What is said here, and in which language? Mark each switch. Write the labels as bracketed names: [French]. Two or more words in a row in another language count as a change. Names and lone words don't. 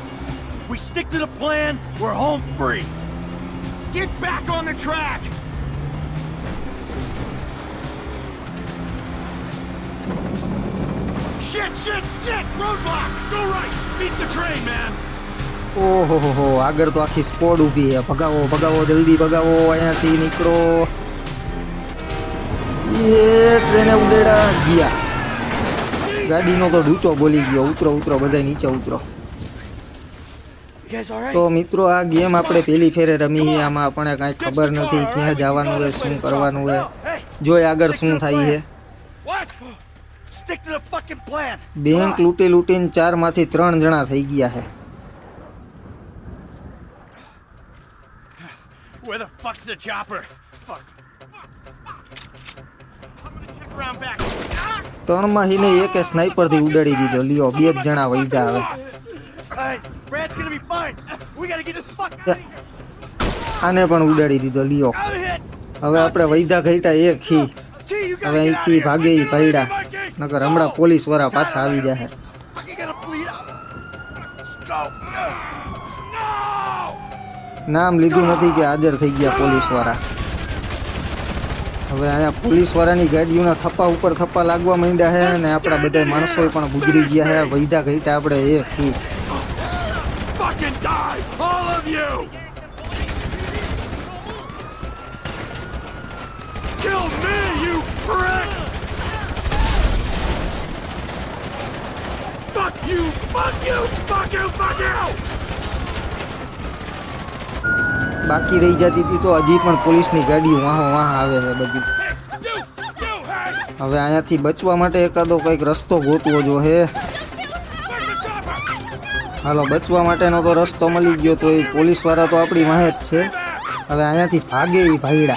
[English] We stick to the plan, we're home free. Get back on the track! Shit! Roadblock! Go right! Beat the train, man! [Gujarati] ઓહો હો, આગળ તો આખી સ્કોડ ઊભી છે. ભગાવો ભગાવો, જલ્દી ભગાવો, અહીંયાથી નીકળો. એ ટ્રેને ઉડેડા ગયા. ગાડીનો તો ડૂચો બોલી ગયો. ઉતરો ઉતરો, બધા નીચે ઉતરો. [English] You guys all right? [Gujarati] તો મિત્રો આ ગેમ આપણે પહેલી ફેરે રમી. આમાં આપણને કાંઈ ખબર નથી ક્યાં જવાનું છે, શું કરવાનું છે. [English] Hey, [Gujarati] જોઈ આગળ શું થાય છે. [English] what? Stick to the fucking plan. [Gujarati] બેંક લૂંટી લૂંટીને 4 માંથી 3 જણા થઈ ગયા છે. [English] Where the fuck's the chopper? Fuck. I'm gonna check around back. [Gujarati] 3 માં હીને એકે સ્નાઈપર થી ઉડાડી દીધો. લ્યો 2 જ જણા વૈધા હવે. [English] Alright, Brad's gonna be fine. We gotta get this fuck. [Gujarati] આને પણ ઉડાડી દીધો. લ્યો [English] I'm hit. [Gujarati] હવે આપણે વૈધા ઘટ્યા એક હી. [English] T, you gotta [Gujarati] હવે [English] get out of [Gujarati] અહીંથી [English] here. [Gujarati] ભાગે ઈ ભાઈડા. નકર હમણાં પોલીસ વાળા પાછા આવી જાય. [English] Fucking gonna bleed out. Go. [Gujarati] નામ લીધું નથી કે હાજર થઈ ગયા પોલીસ વાળા. હવે અહીંયા પોલીસ વાળાની ગાડીઓના થપ્પા ઉપર થપ્પા લાગવા માંડ્યા છે અને આપણા બધા માણસો પણ ગુજરી ગયા છે. વૈધા ઘટ્યા આપણે એક હી. [English] Fucking die, all of you. Kill me, you prick. Fuck you, fuck you, fuck you, fuck you. [Gujarati] બાકી રહી જતી હતી તો હજી પણ પોલીસની ગાડીઓ વાહો વાહ આવે છે બધી. હવે અહીંયાથી બચવા માટે એકાદો કંઈક રસ્તો ગોતવો જોઈએ. હાલો, બચવા માટેનો તો રસ્તો મળી ગયો. તો એ પોલીસ વાળા તો આપણી વાહે જ છે. હવે અહીંયાથી ભાગે એ ભાઈડા.